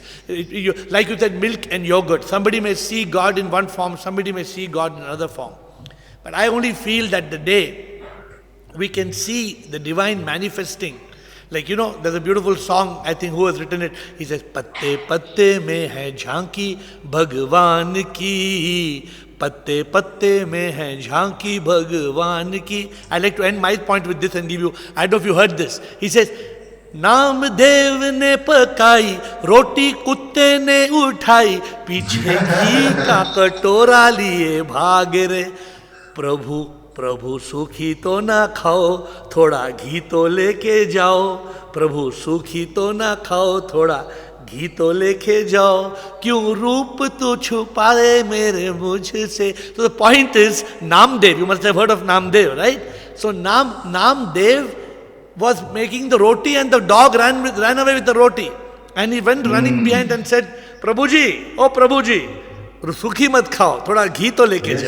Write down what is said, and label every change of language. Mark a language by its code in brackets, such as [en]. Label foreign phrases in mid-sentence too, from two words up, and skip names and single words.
[en] Like you said, milk and yogurt. Somebody may see God in one form, somebody may see God in another form. But I only feel that the day we can see the divine manifesting, like, there's a beautiful song, I think, who has written it? He says, [hi] पत्ते पत्ते में है झांकी भगवान की, पत्ते पत्ते में है झांकी भगवान की. [en] I like to end my point with this and give you, I don't know if you heard this. He says, [hi] नाम देव ने पकाई रोटी कुत्ते ने उठाई पीछे घी का कटोरा लिए भाग रे प्रभु प्रभु सूखी तो ना खाओ थोड़ा घी तो लेके जाओ प्रभु सूखी तो ना खाओ थोड़ा घी तो लेके जाओ क्यों रूप तू छुपाए मेरे मुझसे. [en] So the point is, Namdev, you must have heard of Namdev, right? So Namdev was making the roti and the dog ran away with the roti. And he went running behind and said, Prabhuji, oh Prabhuji, [hi] सूखी मत खाओ, थोड़ा घी तो लेके जाओ.